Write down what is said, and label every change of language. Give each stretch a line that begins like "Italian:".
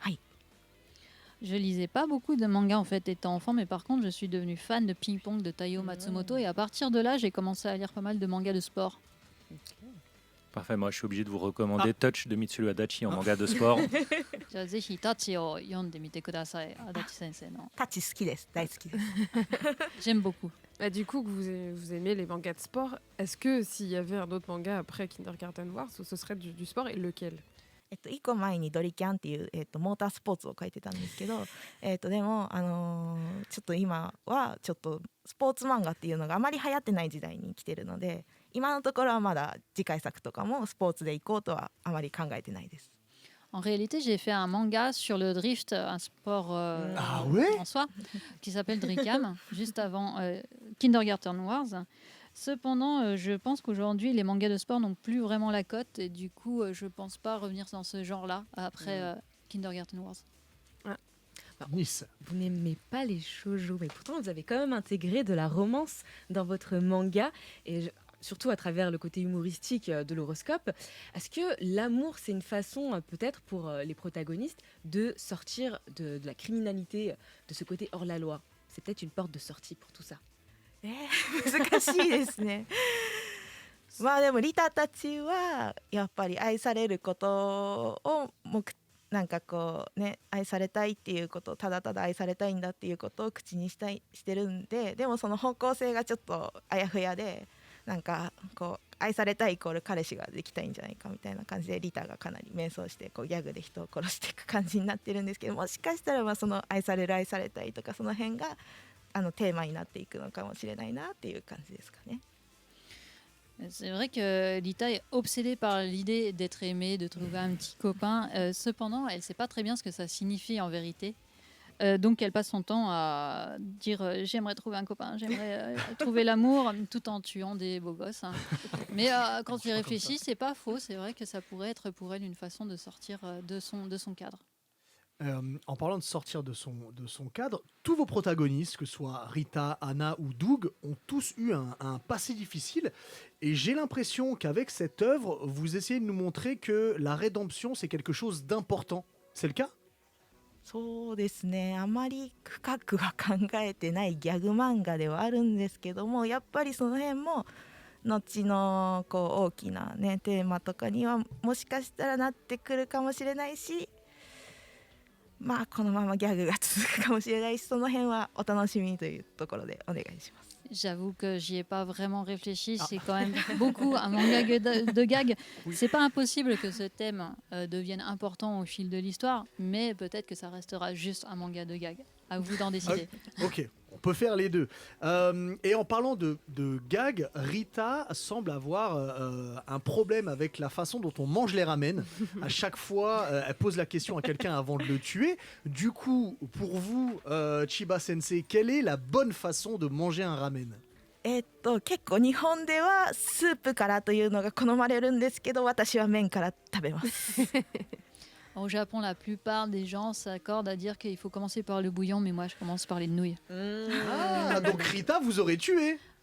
Japanese: はい。
French: Je lisais pas beaucoup de mangas en fait étant enfant, mais par contre je suis devenue fan de Ping Pong de Taiyo Matsumoto et à partir de là j'ai commencé à lire pas mal de mangas de sport. Parfait, moi je suis obligé de vous recommander Touch de Mitsuru Adachi en manga de sport.
Japanese: じゃあぜひタッチを読んでみてください、足立先生の。タッチ好きです。大好きです。
French: J'aime beaucoup. Bah, du coup, que vous aimez les mangas de sport, est-ce que s'il y avait un autre manga après Kindergarten Wars, ce serait du sport et lequel?
Japanese: 1個前にドリキャンっていう、モータースポーツを書いてたんですけど、でも、ちょっと今はちょっとスポーツ漫画っていうのがあまり流行ってない時代に来てるので、今のところはまだ次回作とかもスポーツでいこうとはあまり考えてないです。
French: En réalité, j'ai fait un manga sur le drift, un sport en soi, qui s'appelle Drikam, juste avant Kindergarten Wars. Cependant, je pense qu'aujourd'hui, les mangas de sport n'ont plus vraiment la cote et du coup, je ne pense pas revenir dans ce genre-là après Kindergarten Wars.
English: Nice.
French: Vous n'aimez pas les shoujo, mais pourtant vous avez quand même intégré de la romance dans votre manga, et surtout à travers le côté humoristique de l'horoscope. Est-ce que l'amour, c'est une façon peut-être pour les protagonistes de sortir de la criminalité, de ce côté hors la loi? C'est peut-être une porte de sortie pour tout ça.
Japanese: 難しいですね。まあでもリタたちはやっぱり愛されることをなんかこうね、愛されたいっていうこと、ただただ愛されたいんだっていうことを口にしてるんで、でもその方向性がちょっとあやふやで、なんかこう愛されたいイコール彼氏ができたいんじゃないかみたいな感じで、リタがかなり迷走してこうギャグで人を殺していく感じになってるんですけど、もしかしたらまあその愛される愛されたいとかその辺がテーマになっていくのかもしれないなっていう感じですかね。
French: C'est vrai que Lita est obsédée par l'idée d'être aimée, de trouver un petit copain. Cependant, elle ne sait pas très bien ce que ça signifie en vérité. Donc, elle passe son temps à dire j'aimerais trouver un copain, j'aimerais trouver l'amour, tout en tuant des beaux gosses. Hein. Mais quand tu y réfléchis, c'est pas faux. C'est vrai que ça pourrait être pour elle une façon de sortir de son cadre. En parlant de sortir de son cadre, tous vos protagonistes, que ce soit Rita, Anna ou Doug, ont tous eu un passé difficile. Et j'ai l'impression qu'avec cette œuvre, vous essayez de nous montrer que la rédemption, c'est quelque chose d'important. C'est le cas?
Japanese: そうですね、あまり深くは考えてないギャグ漫画ではあるんですけども、やっぱりその辺も後のこう大きな、ね、テーマとかにはもしかしたらなってくるかもしれないし、まあこのままギャグが続くかもしれないし、その辺はお楽しみというところでお願いします。
French: J'avoue que j'y ai pas vraiment réfléchi. C'est quand même beaucoup un manga de gag. C'est pas impossible que ce thème devienne important au fil de l'histoire, mais peut-être que ça restera juste un manga de gag. À vous d'en décider. Ok, on peut faire les deux. Et en parlant de gag, Rita semble avoir un problème avec la façon dont on mange les ramen. À chaque fois, elle pose la question à quelqu'un avant de le tuer. Du coup, pour vous, Chiba Sensei, quelle est la bonne façon de manger un ramen?
Japanese: 結構日本ではスープからというのが好まれるんですけど、私は麺から食べます。
French: Au Japon, la plupart des gens s'accordent à dire qu'il faut commencer par le bouillon, mais moi je commence par les nouilles. Ah, donc Rita vous aurait tué.